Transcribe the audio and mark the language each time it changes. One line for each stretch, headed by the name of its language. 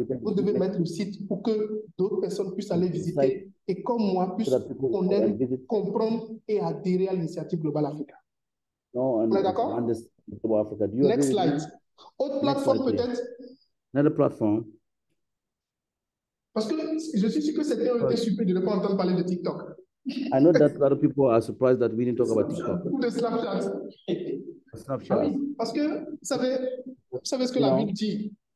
French: Vous devez mettre le site pour que d'autres personnes puissent aller visiter et comme moi, puissent connaître, comprendre et adhérer à l'initiative Global Africa. On est d'accord? Next slide. Autre plateforme peut-être?
English: Another platform.
French: Parce que je suis sûr que certains ont été surpris de ne pas entendre parler de TikTok.
English: I know that a lot of people are surprised that we didn't talk about TikTok.
French: Ou de Snapchat.
English: Snapchat.
French: Ah oui, parce que vous savez ce que la Bible dit.